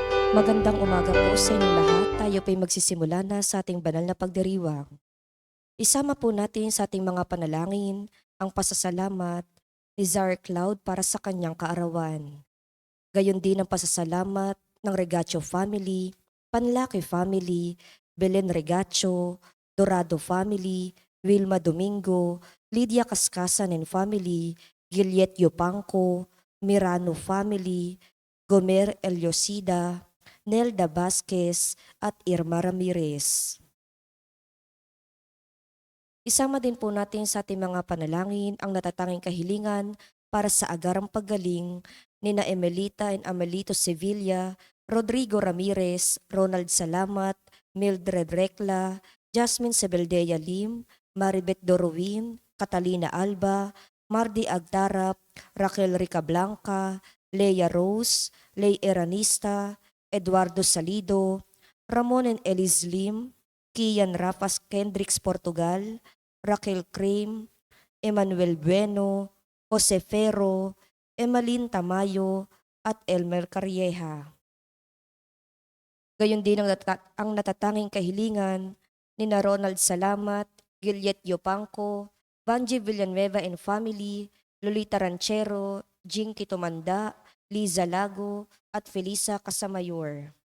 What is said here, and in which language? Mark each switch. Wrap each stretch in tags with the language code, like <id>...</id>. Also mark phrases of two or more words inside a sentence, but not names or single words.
<tl>Magandang umaga po sa inyong lahat. Tayo po'y magsisimula na sa ating banal na pagdiriwang. Isama po natin sa ating mga panalangin ang pasasalamat ni Zar Cloud para sa kanyang kaarawan. Gayon din ang pasasalamat ng Regacho family, Panlaki family, Belen Regacho, Dorado family, Wilma Domingo, Lydia Kaskasan</tl> <en>and family,</en> <tl>Giliet Yopangco, Mirano family, Gomer Eliosida, Nelda Vasquez at Irma Ramirez. Isama din po natin sa ating mga panalangin ang natatanging kahilingan para sa agarang paggaling ni na Emelita and Amelito Sevilla, Rodrigo Ramirez, Ronald Salamat, Mildred Recla, Jasmine Sebeldea Lim, Maribeth Dorowin, Catalina Alba, Mardi Agtarap, Raquel Rica Blanca, Leia Rose, Ley Eranista, Eduardo Salido, Ramon and Elis Lim, Kian Rapas Kendricks Portugal, Raquel Cream, Emmanuel Bueno, Jose Ferro, Emalyn Tamayo at Elmer Carrieja. Gayon din ang natatanging kahilingan ni na Ronald Salamat, Giliet Yopangco, Banji Villanueva</tl> <en>and family,</en> <tl>Lolita Ranchero, Jinky Tumanda, Liza Lago at Felisa Casamayor.</tl>